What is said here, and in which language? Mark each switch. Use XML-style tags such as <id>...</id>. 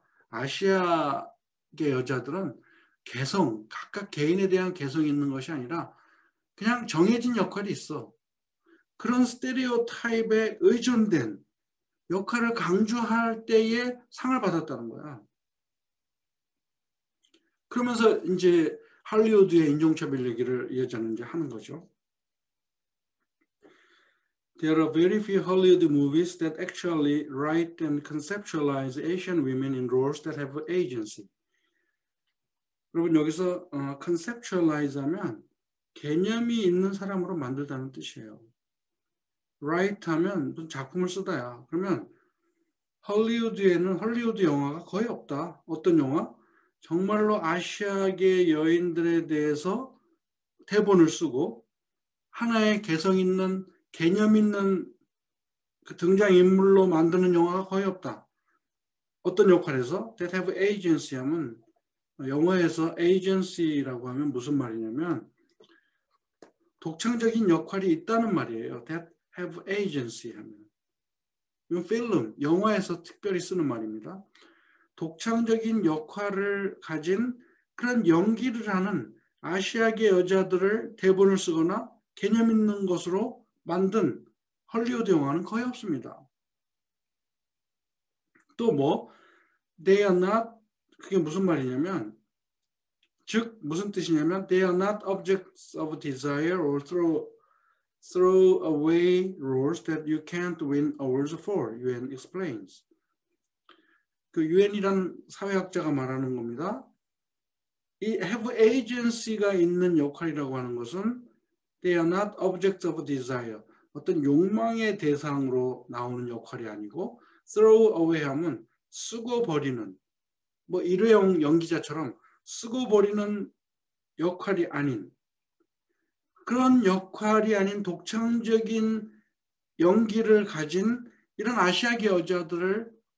<ko>아시아계 여자들은 개성, 각각 개인에 대한 개성이 있는 것이 아니라 그냥 정해진 역할이 있어. 그런 스테레오타입에 의존된 역할을 강조할 때에 상을 받았다는 거야. 그러면서 이제 할리우드의 인종차별 얘기를 이 여자는 이제 하는 거죠.</ko> <en>There are very few Hollywood movies that actually write and conceptualize Asian women in roles that have agency.</en> <ko>여러분 여기서 conceptualize 하면 개념이 있는 사람으로 만들다는 뜻이에요. write 하면 무슨 작품을 쓰다야. 그러면 헐리우드에는 헐리우드 영화가 거의 없다. 어떤 영화? 정말로 아시아계 여인들에 대해서 대본을 쓰고 하나의 개성 있는 개념 있는 그 등장인물로 만드는 영화가 거의 없다. 어떤 역할에서?</ko> <en>That have agency</en> <ko>하면 영화에서 agency라고 하면 무슨 말이냐면 독창적인 역할이 있다는 말이에요.</ko> <en>That have agency 하면.</en> <ko>이건 필름, 영화에서 특별히 쓰는 말입니다. 독창적인 역할을 가진 그런 연기를 하는 아시아계 여자들을 대본을 쓰거나 개념 있는 것으로 만든 헐리우드 영화는 거의 없습니다. 또 뭐,</ko> <en>they are not,</en> <ko>그게 무슨 말이냐면, 즉 무슨 뜻이냐면</ko> <en>they are not objects of desire or throw away roles that you can't win awards for, 유엔 explains.</en> <ko>그 유엔이란 사회학자가 말하는 겁니다. 이 have agency가 있는 역할이라고 하는 것은</ko> <en>they are not objects of desire,</en> <ko>어떤 욕망의 대상으로 나오는 역할이 아니고 throw away 하면 쓰고 버리는, 뭐 일회용 연기자처럼 쓰고 버리는 역할이 아닌, 그런 역할이 아닌 독창적인 연기를 가진 이런 아시아계 여자들을</ko>